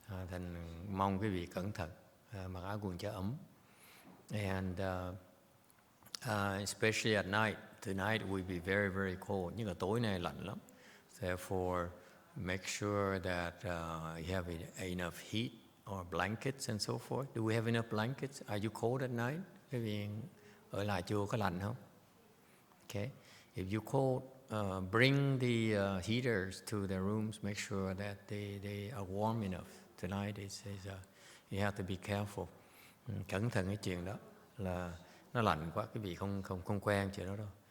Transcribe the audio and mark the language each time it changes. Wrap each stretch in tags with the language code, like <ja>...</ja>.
<vi>Thành mong quý vị cẩn thận, mặc áo quần cho ấm.</vi> <en>And especially at night, tonight will be very, very cold.</en> <vi>Nhưng mà tối nay lạnh lắm.</vi> <en>Therefore, make sure that you have enough heat or blankets and so forth. Do we have enough blankets? Are you cold at night?</en> <vi>Quý vị ở lại chùa có lạnh không?</vi> <en>Okay. If you cold, bring the heaters to the rooms. Make sure that they are warm enough. Tonight you have to be careful.</en> <vi>Cẩn thận cái chuyện đó là nó lạnh quá, quý vị không quen chuyện đó đâu.</vi>